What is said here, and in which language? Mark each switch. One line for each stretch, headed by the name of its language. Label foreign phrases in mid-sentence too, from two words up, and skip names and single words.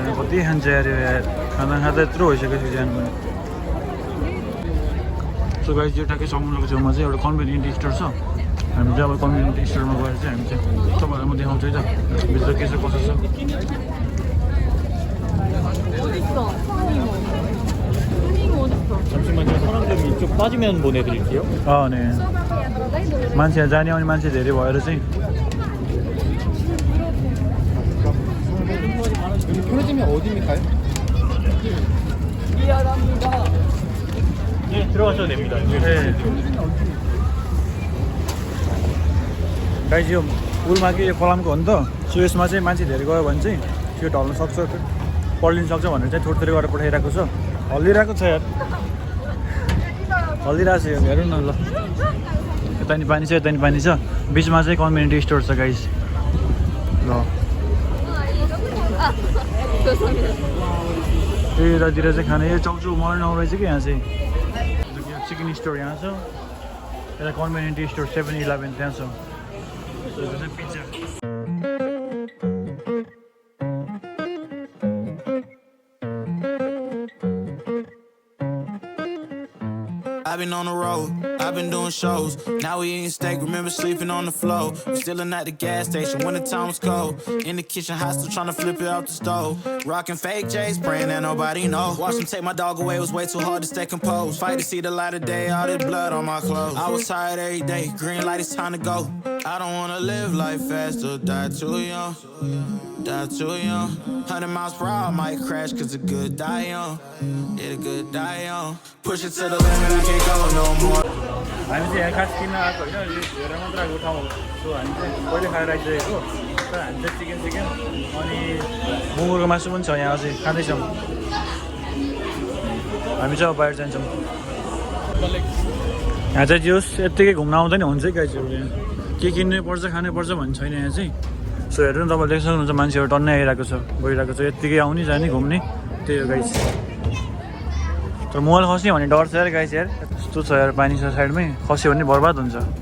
Nepali: कति खान्छ यार यो यार खाना खाँदा यत्रो भइसकेको छ ज्यान पनि
English: so guys
Nepali: यो ठ्याक्कै समुद्रको छेउमा चाहिँ एउटा
English: convenient store
Nepali: छ हामी चाहिँ अब
English: convenient storema
Nepali: गएर चाहिँ हामी चाहिँ तपाईँहरूलाई म देखाउँछु है त भित्र के छ कसो छ
Korean: 잠시만요. 사람들 이쪽 빠지면 보내드릴게요.
Nepali: 네 मान्छे जाने आउने मान्छे धेरै भएर चाहिँ
Korean: 편의점이 어디입니까? 네, 들어가셔도 됩니다.
Nepali: गाइस यो पुलमा कि यो कलमको हो नि त सो यसमा चाहिँ मान्छे धेरै गयो भने चाहिँ त्यो ढल्न सक्छ पल्लिन सक्छ भनेर चाहिँ थोरै थोरै गरेर पठाइरहेको छ हल्लिरहेको छ यार हल्लिरहेको छ यो हेरौँ न ल यता नि पानी छ यता नि पानी छ बिचमा चाहिँ
English: community store
Nepali: छ गाइस ल त्यतातिर चाहिँ खाने यो चाउचाउ मर्न रहेछ कि यहाँ चाहिँ
English: chicken store
Nepali: यहाँ छ यता
English: convenient store
Nepali: 7-11 त्यहाँ छ पिज्जा
English: I've been on the road, I've been doing shows. Now we eating steak, remember sleeping on the floor. We stillin' at the gas station when the time was cold. In the kitchen, hot still tryna flip it out the stove. Rockin' fake J's, praying that nobody know. Watch them take my dog away, it was way too hard to stay composed. Fight to see the light of day, all this blood on my clothes. I was tired every day, green light, it's time to go. I don't wanna live life fast or die too young. Die too young. 100 miles per hour, I might crash cause the good die young. Yeah, the good die young. Push it to the limit, I can't go no more.
Nepali: हामी चाहिँ यहाँ खास किन्न आएको होइन हेरेर मात्र आएको ठाउँ हो सो हामी चाहिँ पहिले खाएर आइसकेको तर हामी चाहिँ चिकन अनि बुङ्गुरको मासु पनि छ यहाँ अझै खाँदैछौँ हामी चाहिँ अब बाहिर जान्छौँ यहाँ चाहिँ जोस् यत्तिकै घुम्न आउँदा नि हुन्छ क्या चाहिँ यहाँ के किन्नै पर्छ खानै पर्छ भन्ने छैन यहाँ चाहिँ सो हेर्नु नि तपाईँले देख्न सक्नुहुन्छ मान्छेहरू टन्नै आइरहेको छ गइरहेको छ यत्तिकै आउने जाने घुम्ने त्यही हो गाइस तर मोबाइल खस्ने भन्ने डर छ यार गाइस यार यस्तो छ यार पानी छ साइडमै खस्यो भने बर्बाद हुन्छ